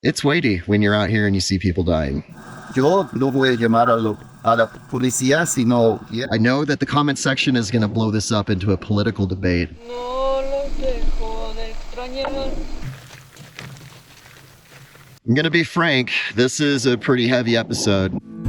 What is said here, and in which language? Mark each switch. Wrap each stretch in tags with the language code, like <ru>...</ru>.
<en>It's weighty when you're out here and you see people dying.</en> <es>Yo no voy a llamar a la policía, sino...</es> <en>I know that the comment section is going to blow this up into a political debate.</en> <es>No los dejo de extrañar.</es> <en>I'm going to be frank, this is a pretty heavy episode.</en>